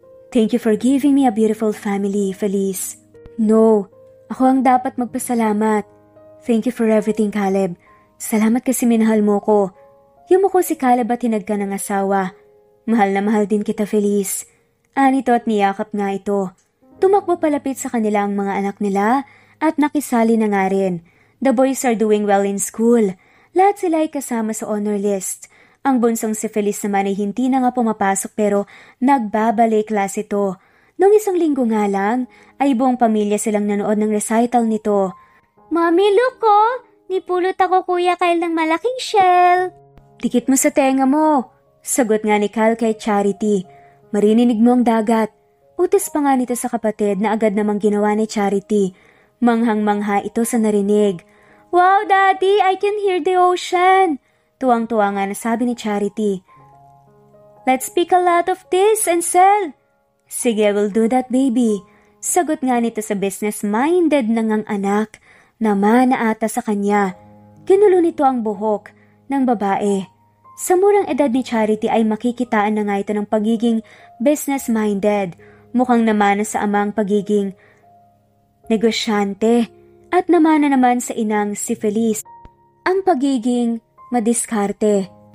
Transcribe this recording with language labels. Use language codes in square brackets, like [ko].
[en] Thank you for giving me a beautiful family, Feliz. [tl] No, ako ang dapat magpasalamat. [en] Thank you for everything, [tl] Caleb. Salamat kasi minahal mo ko. Yumuko si Caleb at hinag ka ng asawa. Mahal na mahal din kita, Feliz. Anito at niyakap nga ito. Tumakbo palapit sa kanila ang mga anak nila at nakisali na nga rin. [en] The boys are doing well in school. [tl] Lahat sila ay kasama sa honor list. Ang bunsong si Feliz naman ay hindi na nga pumapasok pero nagbabalik class ito. Noong 1 linggo nga lang ay buong pamilya silang nanood ng recital nito. [en] Mommy, look ko! [tl] Nipulot ako Kuya Kyle ng malaking shell. Dikit mo sa tenga mo. Sagot nga ni Kyle kay Charity. Marininig mo ang dagat. Utos pa nga nito sa kapatid na agad namang ginawa ni Charity. Manghang-mangha ito sa narinig. [en] Wow, Daddy! I can hear the ocean! [tl] Tuwang-tuwa nga nasabi ni Charity. [en] Let's pick a lot of this and sell. [tl] Sige, [en] we'll do that, baby. [tl] Sagot nga nito sa business-minded ng ang anak na mana ata sa kanya. Ginulo nito ang buhok ng babae. Sa murang edad ni Charity ay makikitaan na nga ito ng pagiging business-minded. Mukhang namana sa amang pagiging negosyante at namana naman sa inang si Feliz ang pagiging madiskarte.